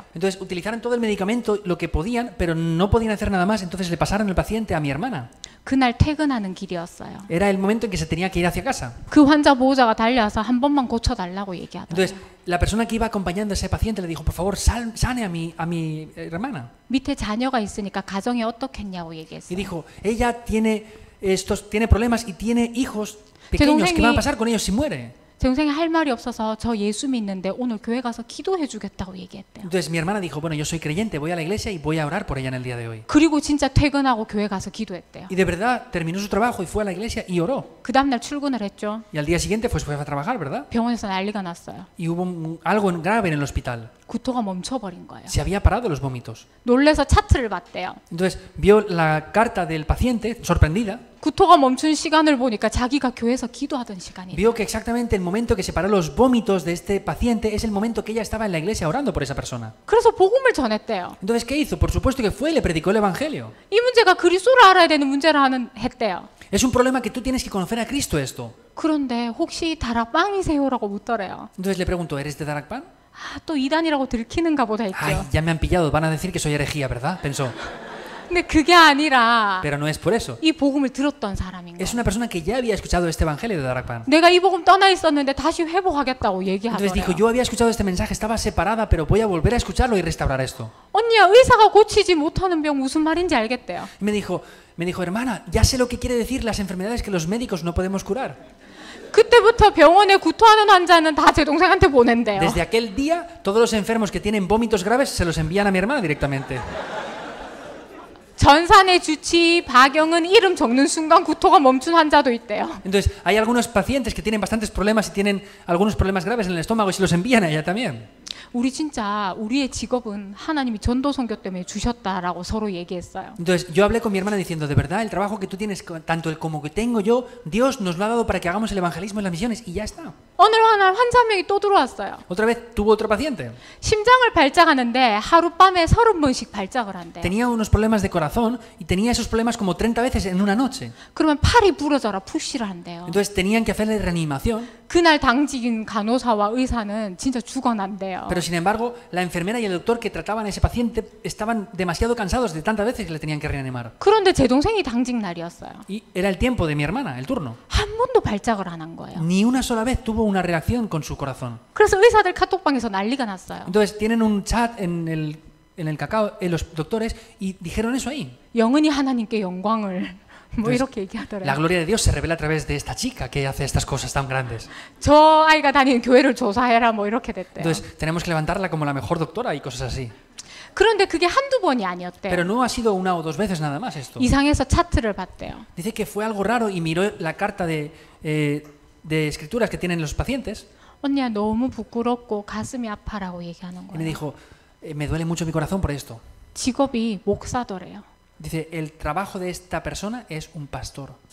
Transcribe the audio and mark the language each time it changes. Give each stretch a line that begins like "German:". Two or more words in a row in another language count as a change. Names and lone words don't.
Spanish: Entonces utilizaron todo el medicamento, lo que podían, pero no podían hacer nada más, entonces le pasaron el paciente a mi hermana.
Korean: 그날 퇴근하는 길이었어요.
Spanish: Era el momento en que se tenía que ir hacia casa.
Korean: 그 환자 보호자가 달려와서 한 번만 고쳐달라고 얘기하더라고요.
Spanish: Entonces, la persona que iba acompañando a ese paciente le dijo, por favor, sane a mi hermana.
Korean: 밑에 자녀가 있으니까 가정이 어떻겠냐고
Spanish: Y
Korean: 얘기했어요.
Spanish: dijo, ella tiene problemas y tiene hijos pequeños, ¿qué va a pasar con ellos si muere?
Korean: 제 동생이 할 말이 없어서 저 예수 믿는데 오늘 교회 가서 기도해 주겠다고 얘기했대요.
Spanish: Entonces mi hermana dijo, bueno, yo soy creyente, voy a la iglesia y voy a orar por ella en el día de hoy.
Korean: 그리고 진짜 퇴근하고 교회 가서 기도했대요.
Spanish: Y de verdad terminó su trabajo y fue a la iglesia y oró.
Korean: 그 다음날 출근을 했죠.
Spanish: Y al día siguiente pues fue a trabajar, ¿verdad?
Korean: 병원에서 난리가 났어요.
Spanish: Y hubo algo grave en el hospital.
Korean: 구토가 멈춰버린 거예요.
Spanish: Se había parado los vómitos.
Korean: 놀래서 차트를 봤대요.
Spanish: Entonces vio la carta del paciente, sorprendida.
Korean: 구토가 멈춘 시간을 보니까 자기가 교회에서 기도하던 시간이에요.
Spanish: Vio que exactamente el momento que separó los vómitos de este paciente es el momento que ella estaba en la iglesia orando por esa persona.
Korean: 그래서 복음을 전했대요.
Spanish: Entonces, ¿qué hizo? Por supuesto que fue y le predicó el evangelio.
Korean: 이 문제가 그리스도를 알아야 되는 문제라 했대요.
Spanish: Es un problema que tú tienes que conocer a Cristo esto.
Korean: 그런데 혹시 다락방이세요라고 묻더래요.
Spanish: Entonces le preguntó, ¿eres de Darakpan?
Korean: 아, 또 이단이라고 들키는가 보다 했죠.
Spanish: Ay, ya me han pillado, van a decir que soy herejía, ¿verdad? Pensó.
Korean: 근데 그게 아니라
Spanish: Pero no es por eso.
Korean: 이 복음을 들었던 사람인
Spanish: Es
Korean: 거예요.
Spanish: una persona que ya había escuchado este evangelio de Darakpan.
Korean: 내가 이 복음 떠나 있었는데 다시 회복하겠다고
Spanish: Entonces dijo,
Korean: 얘기하더래요.
Spanish: yo había escuchado este mensaje, estaba separada, pero voy a volver a escucharlo y restaurar esto.
Korean: 언니야, 의사가 고치지 못하는 병 무슨 말인지 알겠대요.
Spanish: Y me dijo, hermana, ya sé lo que quiere decir las enfermedades que los médicos no podemos curar.
Korean: 그때부터 병원에 구토하는 환자는 다 제 동생한테 보낸대요.
Spanish: Desde aquel día, todos los enfermos que tienen vómitos graves se los envían a mi hermana directamente.
Korean: 전산의 주치 박영은 이름 적는 순간 구토가 멈춘 환자도 있대요.
Spanish: Entonces, hay algunos pacientes que tienen bastantes problemas y tienen algunos problemas graves en el estómago y se los envían a ella también.
Korean: 우리 진짜 우리의 직업은 하나님이 전도 선교 때문에 주셨다라고 서로 얘기했어요.
Spanish: Entonces, yo hablé con mi hermana diciendo, de verdad, el trabajo que tú tienes, tanto el como que tengo yo, Dios nos lo ha dado para que hagamos el evangelismo en las misiones y ya está.
Korean: 어느 날 환자 한 명이 또 들어왔어요.
Spanish: Otra vez tuvo otro paciente.
Korean: 심장을 발작하는데 하룻밤에 30번씩 발작을 한대요.
Spanish: Tenía unos problemas de corazón y tenía esos problemas como 30 veces en una noche.
Korean: 그러면 팔이 부러져라 푸시를 한대요.
Spanish: Entonces tenían que hacerle reanimación.
Korean: 그날 당직인 간호사와 의사는 진짜 죽어난대요.
Spanish: Pero sin embargo, la enfermera y el doctor que trataban a ese paciente estaban demasiado cansados de tantas veces que le tenían que reanimar.
Korean: 그런데 제 동생이 당직 날이었어요.
Spanish: Y era el tiempo de mi hermana, el turno.
Korean: 한 번도 발작을 안 한 거예요.
Spanish: Ni una sola vez tuvo una reacción con su corazón.
Korean: 그래서 의사들 카톡방에서 난리가 났어요.
Spanish: Entonces tienen un chat en el cacao, en los doctores, y dijeron eso ahí.
Korean: 영원히 하나님께 영광을 뭐
Spanish: Entonces,
Korean: 이렇게 얘기하더래요.
Spanish: La gloria de Dios se revela a través de esta chica que hace estas cosas tan grandes.
Korean: 저 아이가 다니는 교회를 조사해라 뭐 이렇게 됐대요.
Spanish: Entonces tenemos que levantarla como la mejor doctora y cosas así.
Korean: 그런데 그게 한두 번이 아니었대요.
Spanish: Pero no ha sido una o dos veces nada más esto.
Korean: 이상해서 차트를 봤대요.
Spanish: Dice que fue algo raro y miró la carta de escrituras que tienen los pacientes
Korean: 언니야 너무 부끄럽고 가슴이 아파라고 얘기하는
Spanish: y me
Korean: 거예요.
Spanish: dijo, Me duele mucho mi corazón por esto.
Korean: 직업이 목사더래요.
Spanish: Dice, el trabajo de esta persona es un pastor.